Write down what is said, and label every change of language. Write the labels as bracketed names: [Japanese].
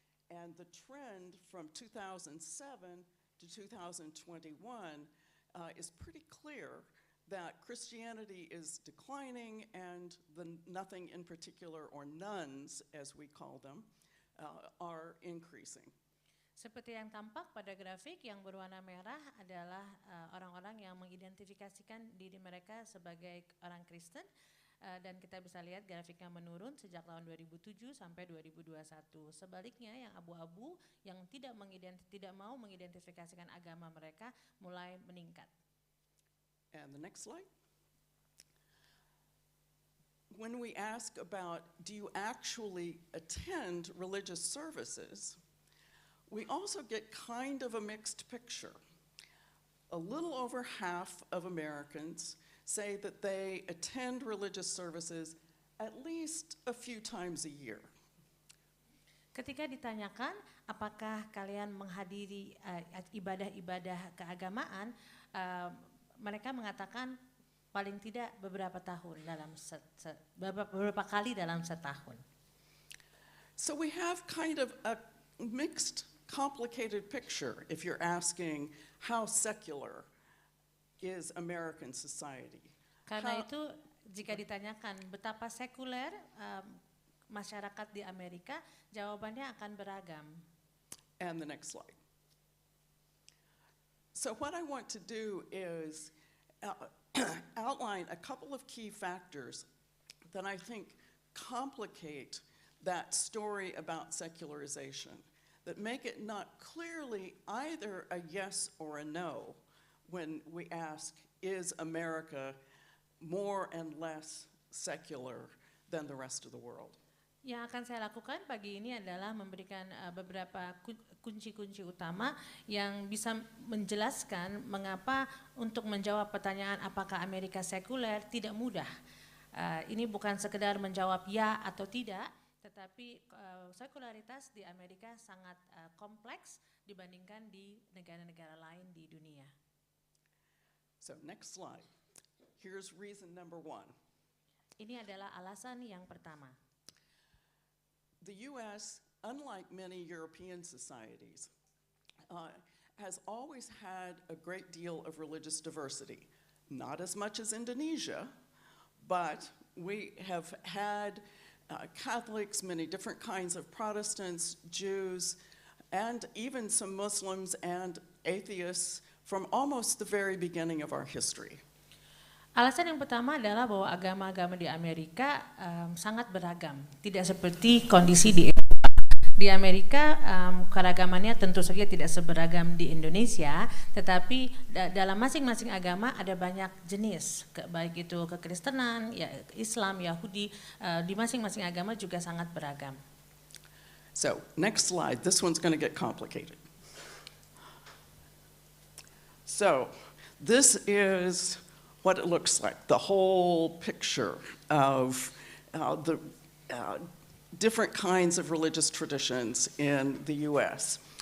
[English] And the trend from 2007 to 2021 is pretty clear that Christianity is declining and the nothing in particular, or nones as we call them, are increasing. [Indonesian] Seperti yang tampak pada grafik yang berwarna merah adalah orang-orang yang mengidentifikasikan diri mereka sebagai orang Kristen, dan kita bisa lihat grafiknya menurun sejak tahun 2007 sampai 2021. Sebaliknya yang abu-abu yang tidak mau mengidentifikasikan agama mereka mulai meningkat. [English] And the next slide. When we ask about, do you actually attend religious services, we also get kind of a mixed picture. A little over half of Americans say that they attend religious services at least a few times a year. [Indonesian] Ketika ditanyakan apakah kalian menghadiri ibadah-ibadah keagamaan, mereka mengatakan paling tidak beberapa tahun beberapa kali dalam setahun. [English] So we have kind of a mixed, complicated picture if you're asking how secular is American society. [Indonesian] Karena itu jika ditanyakan betapa sekuler masyarakat di Amerika, jawabannya akan beragam. [English] And the next slide. So what I want to do is outline a couple of key factors that I think complicate that story about secularization, that make it not clearly either a yes or a no when we ask, is America more and less secular than the rest of the world? [Indonesian] Yang akan saya lakukan pagi ini adalah memberikan beberapa kunci-kunci utama yang bisa menjelaskan mengapa untuk menjawab pertanyaan apakah Amerika sekuler tidak mudah. Ini bukan sekedar menjawab ya atau tidak, tetapi sekularitas di Amerika sangat kompleks dibandingkan di negara-negara lain di dunia. [English] So next slide. Here's reason number one. [Indonesian] Ini adalah alasan yang pertama. [English] The U.S., unlike many European societies, has always had a great deal of religious diversity. Not as much as Indonesia, but we have had Catholics, many different kinds of Protestants, Jews, and even some Muslims and atheists from almost the very beginning of our history. [Indonesian] Alasan yang pertama adalah bahwa agama-agama di Amerika sangat beragam, tidak seperti kondisi di Eropa. Di Amerika keragamannya tentu saja tidak seberagam di Indonesia, tetapi dalam masing-masing agama ada banyak jenis, baik itu kekristenan, ya, Islam, Yahudi, di masing-masing agama juga sangat beragam. [English] So next slide, this one's going to get complicated. So this is what it looks like, the whole picture of the different kinds of religious traditions in the US.